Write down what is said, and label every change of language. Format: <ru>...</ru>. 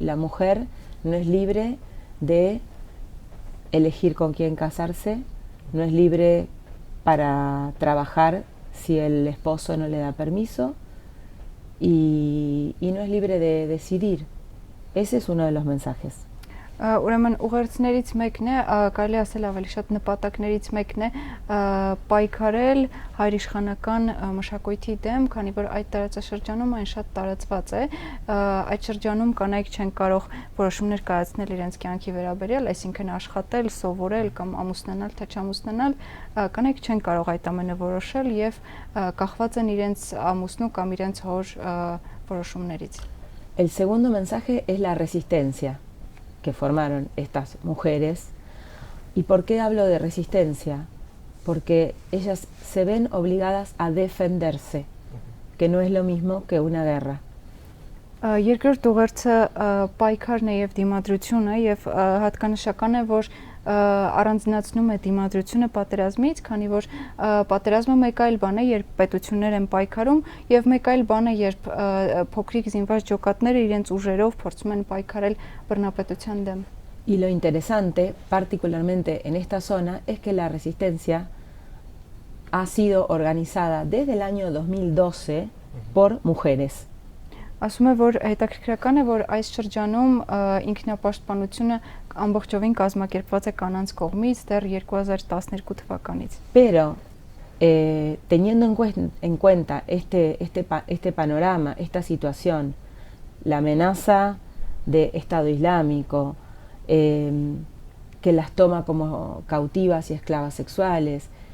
<es>La mujer no es libre de elegir con quién casarse, no es libre para trabajar si el esposo no le da permiso y no es libre de decidir. Ese es uno de los mensajes.</es> <hy>Ուրեմն ուղերձներից մեկն է, կարելի ասել ավելի շատ նպատակներից մեկն է պայքարել հայրիշխանական մշակույթի դեմ, քանի որ այդ տարածաշրջանում այն շատ տարածված է, այդ շրջանում կանայք չեն կարող որոշումներ կայացնել իրենց կյանքի վերաբերյալ, այսինքն աշխատել, սովորել կամ ամուսնանալ թե չամուսնանալ, կանայք չեն կարող այդ ամենը որոշել եւ կախված են իրենց ամուսնու կամ իրենց հոր որոշումներից։</hy> <es>El segundo mensaje es la resistencia que formaron estas mujeres. ¿Y por qué hablo de resistencia? Porque ellas se ven obligadas a defenderse, que no es lo mismo que una guerra.</es> <hy>Երկրորդ ուղերձը պայքարն է եւ դիմադրությունը եւ հատկանշական է, որ առանձնացնում է դիմադրությունը պատերազմից, քանի որ պատերազմը մեկ այլ բան է, երբ պետություններ են պայքարում եւ մեկ այլ բան է, երբ փոքրիկ զինված ջոկատները իրենց ուժերով փորձում են պայքարել բռնապետության դեմ։</hy> <es>Y lo interesante, particularmente en esta zona, es que la resistencia ha sido organizada desde el año 2012 por mujeres.</es> <hy>Ասում է, որ հետաքրքրական է, որ այս շրջանում ինքնապաշտպանությունը ամբողջովին կազմակերպված է կանանց կողմից դեռ 2012 թվականից։</hy> <es>Pero teniendo en cuenta este panorama, esta situación, la amenaza de Estado Islámico, que las toma como cautivas y esclavas sexuales,</es>